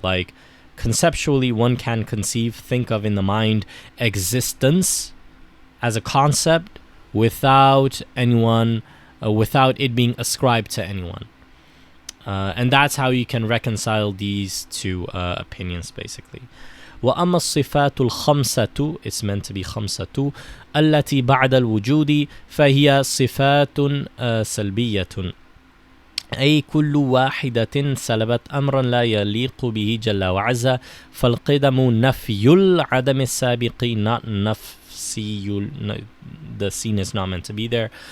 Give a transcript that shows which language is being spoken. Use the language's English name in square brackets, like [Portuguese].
[English] Like conceptually, one can think of in the mind existence as a concept without it being ascribed to anyone, and that's how you can reconcile these two opinions basically. [Arabic] وأما الصفات الخمسة, [English] it's meant to be [Arabic] خمسة, التي بعد الوجود فهي صفات سلبية أي كل واحدة سلبت أمرا لا يليق به جل وعز. فالقدم نفي العدم السابق, [English] not نفسي, the scene is not meant to be there.